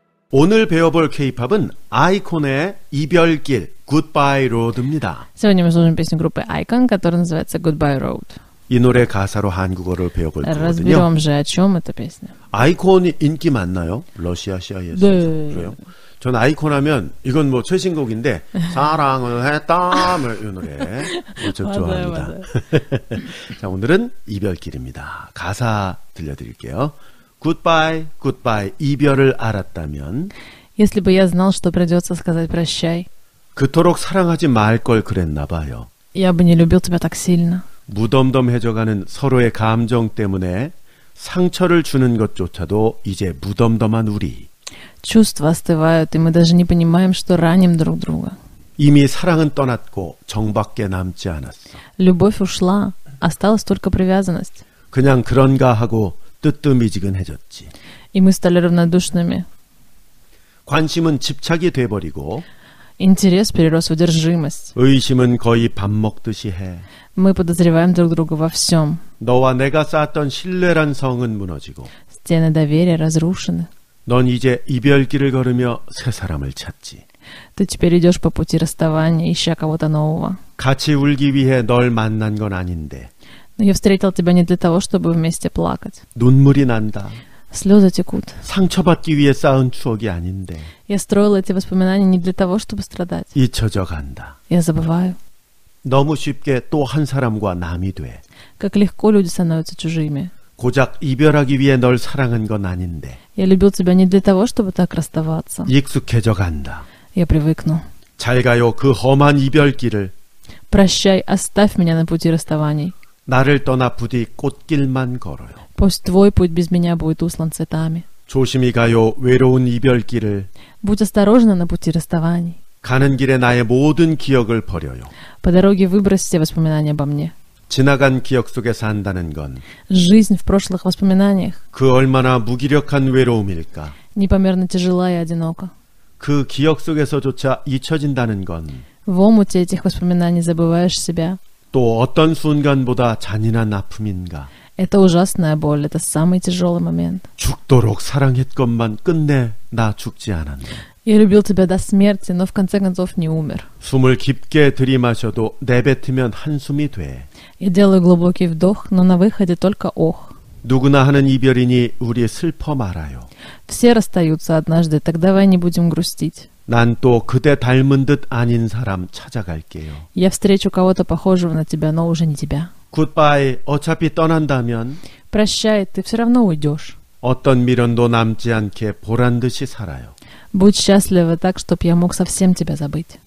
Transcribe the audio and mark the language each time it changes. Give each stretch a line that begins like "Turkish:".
Korean: 오늘 배워볼 K-팝은 아이콘의 이별길 Goodbye Road입니다.
Russian: Сегодня мы слушаем песню группы Icon, которая называется Goodbye Road.
Korean: 이 노래 가사로 한국어를 배워볼 거거든요.
Russian: Разберем же, о чем эта песня.
Korean: 아이콘이 인기 많나요? 러시아 시아에서. 네. 그래요? 전 아이콘 하면 이건 뭐 최신곡인데 사랑을 했다 이 노래 저 좋아합니다. 맞아요. 자, 오늘은 이별길입니다. 가사 들려드릴게요.
English: Goodbye, goodbye.
Korean: 이별을 알았다면
Russian: Если бы я знал, что придется сказать прощай,
Korean: 그토록 사랑하지 말 걸 그랬나 봐요.
Russian: я бы не любил тебя так сильно.
Korean: 무덤덤해져가는 서로의 감정 때문에 상처를 주는 것조차도 이제 무덤덤한 우리.
Russian: Чувства остывают, и мы даже не понимаем, что раним друг друга.
Korean: 이미 사랑은 떠났고 정밖에 남지 않았어.
Russian: Любовь ушла, осталась только привязанность.
Korean: 그냥 그런가 하고 뜨뜨미지근해졌지.
Russian: И мы стали равнодушными.
Korean: 관심은 집착이 돼버리고
Russian: Интерес перерос в одержимость.
Korean: 의심은 거의 밥 먹듯이 해.
Russian: Мы подозреваем друг друга во всем.
Korean: 너와 내가 쌓았던 신뢰란 성은 무너지고
Russian: Стены доверия разрушены.
Korean: 넌 이제 이별길을 걸으며 새 사람을 찾지.
Russian: Ты теперь идешь по пути расставания, ища кого-то нового.
Korean: 같이 울기 위해 널 만난 건 아닌데
Russian: Но я встретил тебя не для того, чтобы вместе плакать.
Korean: 눈물이 난다.
Russian: Слезы текут.
Korean: 상처받기 위해 쌓은 추억이 아닌데
Russian: Я строил эти воспоминания не для того, чтобы страдать.
Korean: 잊혀져 간다.
Russian: Я забываю.
Korean: 너무 쉽게 또 한 사람과 남이 돼.
Russian: Как легко люди становятся чужими.
Korean: 고작 이별하기 위해 널 사랑한 건 아닌데
Russian: Я любил тебя не для того, чтобы так расставаться.
Korean: 익숙해져 간다.
Russian: Я привыкну.
Korean: 잘 가요 그 험한 이별길을.
Russian: Прощай, оставь меня на пути расставаний.
Korean: 나를 떠나 부디 꽃길만 걸어요.
Russian: Пусть твой путь без меня будет услан цветами.
Korean: 조심히 가요 외로운 이별길을.
Russian: Будь осторожна на пути расставаний.
Korean: 가는 길에 나의 모든 기억을 버려요.
Russian: По дороге выбрось все воспоминания обо мне.
Korean: 지나간 기억 속에 산다는 건
Russian: Жизнь в прошлых воспоминаниях
Korean: 그 얼마나 무기력한 외로움일까.
Russian: непомерно тяжела и одинока.
Korean: 그 기억 속에서조차 잊혀진다는 건
Russian: В омуте этих воспоминаний забываешь себя.
Korean: 또 어떤 순간보다 잔인한 아픔인가.
Russian: Это ужасная боль, это самый тяжелый момент.
Korean: 죽도록 사랑했건만 끝내 나 죽지 않았네.
Russian: Я любил тебя до смерти, но в конце концов не умер.
Korean: 숨을 깊게 들이마셔도 내뱉으면 한숨이 돼.
Russian: Я делаю глубокий вдох, но на выходе только ох.
Korean: 누구나 하는 이별이니 우리 슬퍼 말아요.
Russian: Все расстаются однажды, так давай не будем грустить.
Korean: 난 또 그대 닮은 듯 아닌 사람 찾아갈게요.
Russian: Я встречу кого-то похожего на тебя, но уже не тебя.
Korean: 굿바이. 어차피 떠난다면
Russian: Прощай, ты все равно уйдешь.
Korean: 어떤 미련도 남지 않게 보란듯이 살아요.
Russian: Будь счастлива так, чтоб я мог совсем тебя забыть.